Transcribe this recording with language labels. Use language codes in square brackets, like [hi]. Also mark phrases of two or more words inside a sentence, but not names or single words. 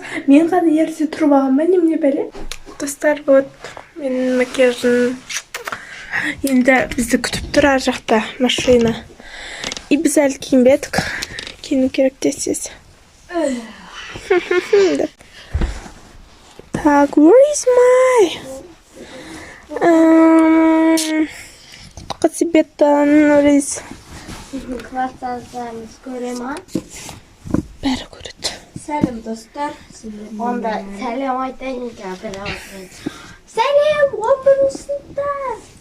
[kk] Мен ғана ерте тұрып алған ба, немене бәле? Достар, вот менің макияжым. Енді бізді күтіп тұр ар жақта машина. И біз әлі киінбедік. Киіну керек десіз. Так, [en] where is my [kk] қасибеттен рейс? Класстастарымыз көре ма? Бәрі көреді. Сәлем, достар. Онда сәлем айтайын кәпір ауызын. Сәлем, 11 сыныптар.